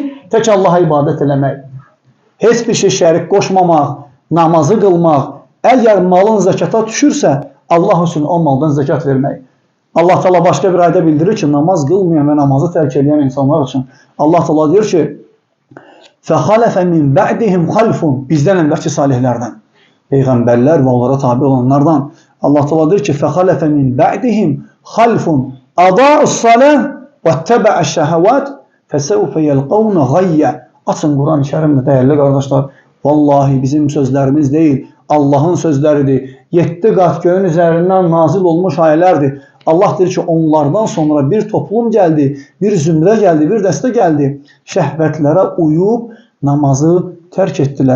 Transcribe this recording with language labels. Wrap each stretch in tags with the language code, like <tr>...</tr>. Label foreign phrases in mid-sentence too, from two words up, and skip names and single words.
<az>Tək Allaha ibadət eləmək. Heç bir şey şərik qoşmamaq, namazı qılmaq. Əgər malın zəkata düşürsə, Allah üçün o maldan zəkat vermək. Allah Teala başqa bir ayda bildirir ki, namaz qılmayan və namazı tərk edən insanlar üçün Allah Teala deyir ki,</az> <ar>فَخَلَفَ مِنْ بَعْدِهِمْ خَلْفٌ</ar> <az>bizdən əvvəlki salihlərdən, peyğəmbərlər və onlara tabi olanlardan Allah Teala deyir ki,</az> <ar>فَخَلَفَ مِنْ بَعْدِهِمْ خَلْفٌ أَضَاعُوا الصَّلَاةَ وَاتَّبَعُوا الشَّهَوَاتِ فَسَوْفَ يَلْقَوْنَ غَيًّا.</ar> <az>Açın Quran-ı Kərimdə dəyərli qardaşlar, vallahi bizim sözlərimiz deyil, Allahın sözləridir. 7 qat göyün üzərindən nazil olmuş ayələrdir. Allah deyir ki, onlardan sonra bir toplum gəldi, bir zümrə gəldi, bir dəstə gəldi. Şəhvətlərə uyub namazı tərk etdilər.</az>